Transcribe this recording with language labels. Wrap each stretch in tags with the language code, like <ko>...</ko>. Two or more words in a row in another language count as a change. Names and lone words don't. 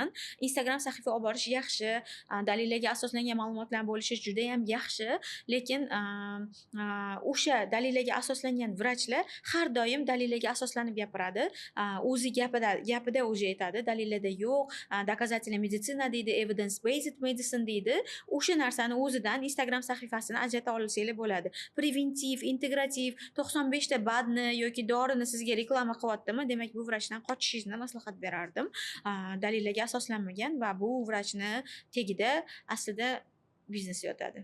<uz>Instagram sahifa olib borish yaxshi, dalillarga asoslangan ma'lumotlar bo'lishi juda ham yaxshi, lekin o'sha dalillarga asoslangan vrachlar har doim dalillarga asoslanib gapiradi. O'zi gapida o'zi aytadi, dalillarda yo'q,</uz> <ru>доказательная медицина</ru> <uz>deydi,</uz> <en>evidence-based medicine deydi.</en> <uz>O'sha narsani o'zidan Instagram sahifasini ajrata olsanglar bo'ladi. Preventiv, integrativ 95 ta badni yoki dorini sizga reklama qilyaptimi, demak bu vrachdan qochishingizni maslahat berardim. Dalillarga asoslanmagan va bu vrachni tagida aslida biznes yotadi.</uz>